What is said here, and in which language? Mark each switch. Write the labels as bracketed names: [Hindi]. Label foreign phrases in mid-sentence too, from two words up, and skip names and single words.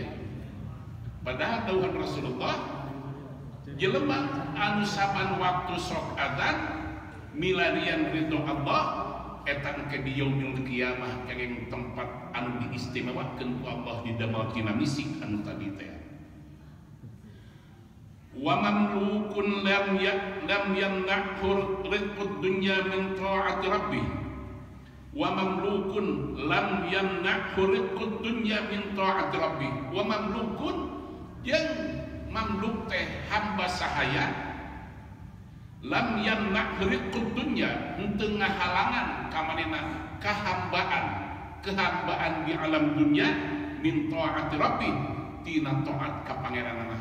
[Sundanese] Padahal dawuhan Rasulullah jelema anu saban waktu sok adzan milarian ridho Allah eta ke di [Arabic] يوم القيامة [Sundanese] kenging tempat anu diistimewakeun ku Allah di damel tina misik anu tadi teh. [Arabic] ومملوك لم يمنعه رزق الدنيا من طاعة ربه. ومملوك لم يمنعه رزق الدنيا من طاعة ربه. ومملوك [Sundanese] jeung mamluk teh hamba sahaya [Arabic] لم يمنعه رزق الدنيا [Sundanese] henteu ngahalangan ka manehna kehambaan di alam dunya [Arabic] من طاعة ربه [Sundanese] tina taat ka pangeranna.